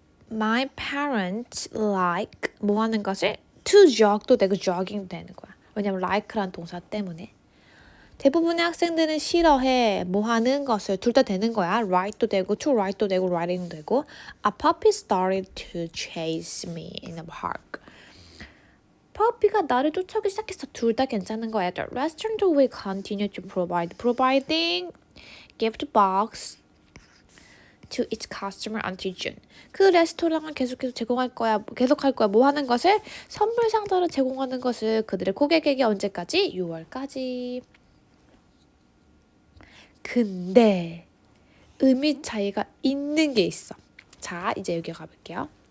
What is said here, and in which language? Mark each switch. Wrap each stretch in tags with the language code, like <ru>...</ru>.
<en>My parents like</en> <ko>뭐 하는 것을? to jog도 되고 jogging도 되는 거야. 왜냐면 like란 동사 때문에. 대부분의 학생들은 싫어해. 뭐 하는 것을 둘 다 되는 거야. write도 되고 to write도 되고 writing도 되고.</ko> <en>A puppy started to chase me in the park.</en> <ko>퍼피가 나를 쫓아오기 시작했어. 둘 다 괜찮은 거야.</ko> <en>The restaurant will continue to providing gift box to its customer until June.</en> <ko>그 레스토랑은 계속해서 제공할 거야. 계속할 거야. 뭐 하는 것을? 선물 상자를 제공하는 것을 그들의 고객에게 언제까지? 6월까지. 근데 의미 차이가 있는 게 있어. 자, 이제 여기 가볼게요.</ko>